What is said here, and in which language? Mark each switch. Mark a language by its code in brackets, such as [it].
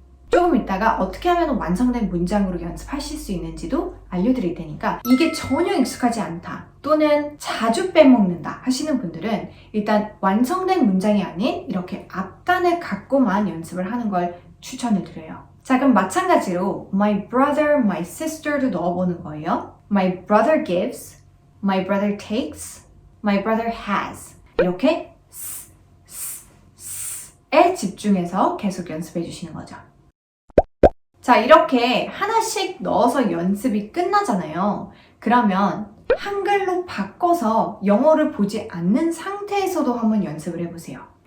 [ko] 조금 있다가 어떻게 하면 완성된 문장으로 연습하실 수 있는지도 알려드릴 테니까 이게 전혀 익숙하지 않다 또는 자주 빼먹는다 하시는 분들은 일단 완성된 문장이 아닌 이렇게 앞단을 갖고만 연습을 하는 걸 추천을 드려요. 자, 그럼 마찬가지로 my brother, my sister도 넣어보는 거예요. [en] My brother gives, my brother takes, my brother has. [ko] 이렇게 에 집중해서 계속 연습해 주시는 거죠. 자, 이렇게 하나씩 넣어서 연습이 끝나잖아요. 그러면 한글로 바꿔서 영어를 보지 않는 상태에서도 한번 연습을 해보세요.